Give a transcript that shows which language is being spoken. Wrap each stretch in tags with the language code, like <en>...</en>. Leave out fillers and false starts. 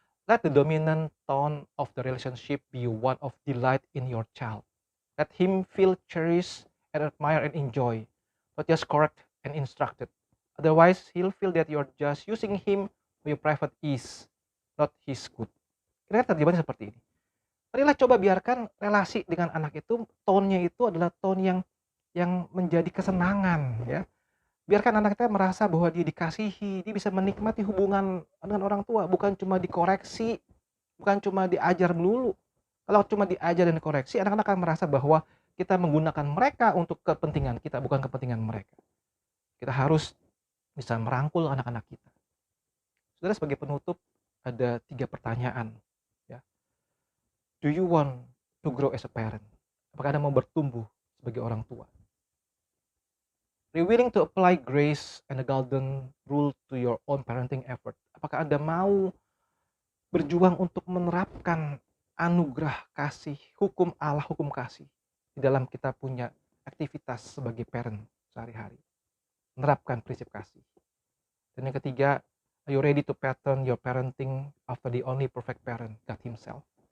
<en>Let the dominant tone of the relationship be one of delight in your child. Let him feel cherished and admire and enjoy, not just correct and instructed. Otherwise, he'll feel that you're just using him for your private ease, not his good.</en> <id>Kira-kira terjemahannya seperti ini. Marilah coba biarkan relasi dengan anak itu, tone-nya itu adalah tone yang menjadi kesenangan, ya. Biarkan anak kita merasa bahwa dia dikasihi, dia bisa menikmati hubungan dengan orang tua, bukan cuma dikoreksi, bukan cuma diajar melulu. Kalau cuma diajar dan dikoreksi, anak-anak akan merasa bahwa kita menggunakan mereka untuk kepentingan kita, bukan kepentingan mereka. Kita harus bisa merangkul anak-anak kita. Saudara, sebagai penutup, ada 3 pertanyaan, ya.</id> <en>Do you want to grow as a parent?</en> <id>Apakah Anda mau bertumbuh sebagai orang tua?</id> <en>Are you willing to apply grace and the golden rule to your own parenting effort?</en> <id>Apakah Anda mau berjuang untuk menerapkan anugerah kasih, hukum Allah, hukum kasih di dalam kita punya aktivitas sebagai parent sehari-hari? Menerapkan prinsip kasih. Dan yang ketiga,</id> <en>are you ready to pattern your parenting after the only perfect parent, God Himself?</en>